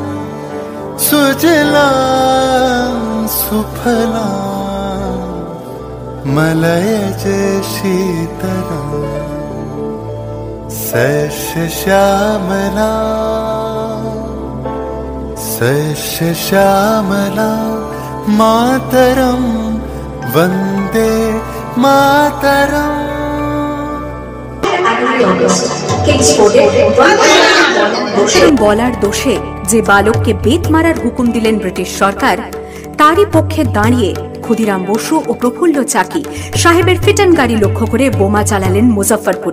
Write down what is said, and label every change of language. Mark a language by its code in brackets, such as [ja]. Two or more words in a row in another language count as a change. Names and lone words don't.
[sa] सुजलां सुफलां मलयज शीतलां सस्यश्यामलां सस्यश्यामलां मातरम वंदे मातरम। [bn] বলার দোষে যে বালককে বেত মারার হুকুম দিলেন ব্রিটিশ সরকার, তারই পক্ষে দাঁড়িয়ে ক্ষুদিরাম বসু ও প্রফুল্ল চাকি সাহেবের ফিটন গাড়ি লক্ষ্য করে বোমা চালালেন মুজফ্ফরপুরে।